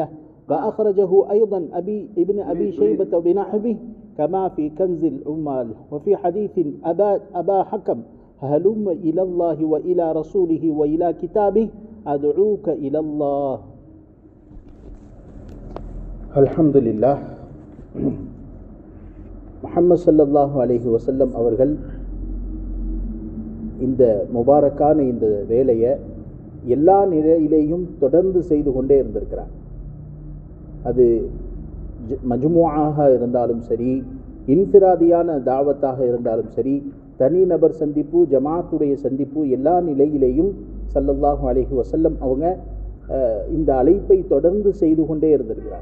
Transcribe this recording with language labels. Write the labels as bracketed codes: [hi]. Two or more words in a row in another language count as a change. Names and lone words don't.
[ar] فأخرجه أيضا ابن أبي شيبة بنحوه كما في كنز العمال. وفي حديث أبا حكم: هلم إلى الله وإلى رسوله وإلى كتابه أدعوك إلى الله. الحمد لله. [ta] முஹம்மது [ar] صلى الله عليه وسلم [ta] அவர்கள் இந்த முபாரக்கான இந்த வேலையை எல்லா நிலையிலேயும் தொடர்ந்து செய்து கொண்டே இருந்திருக்கிறார். அது மஜ்முஆக இருந்தாலும் சரி, இன்ஃபிராதியான தாவத்தாக இருந்தாலும் சரி, தனிநபர் சந்திப்பு, ஜமாத்துடைய சந்திப்பு, எல்லா நிலையிலேயும் [ar] صلى الله عليه وسلم [ta] அவங்க இந்த அழைப்பை தொடர்ந்து செய்து கொண்டே இருந்திருக்கிறார்.